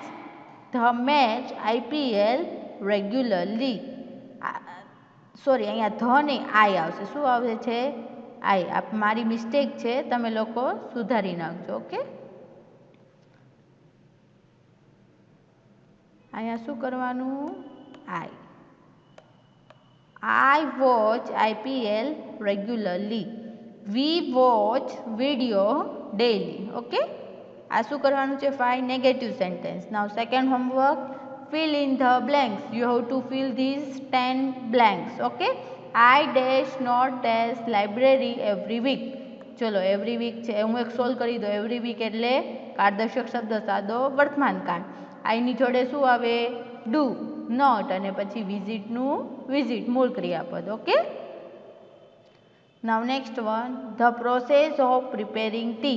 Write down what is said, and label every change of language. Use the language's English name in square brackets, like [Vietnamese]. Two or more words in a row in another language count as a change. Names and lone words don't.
[English] the match IPL regularly. [Gujarati] સોરી, અહીંયા ધ નહીં આઈ આવશે. શું આવે છે? આઈ. મારી મિસ્ટેક છે, તમે લોકો સુધારી નાખજો. ઓકે, અહીંયા શું કરવાનું? આઈ. [English] I watch IPL regularly. We watch video daily. [Gujarati] Okay, આ શું કરવાનું છે? 5 [English] negative sentence. now second homework. fill in the blanks. You have to fill these 10 blanks. Okay, I dash not dash library every week. [Gujarati] ચલો [English] every week [Gujarati] છે, હું એક સોલ્વ કરી દઉં. [English] every week [Gujarati] એટલે કાળદર્શક શબ્દ સાદો વર્તમાન કાળ. આઈની જોડે શું આવે? ડુ. નોટ અને પછી વિઝિટનું વિઝિટ મૂળ ક્રિયાપદ. [English] okay, now next one, the process of preparing tea.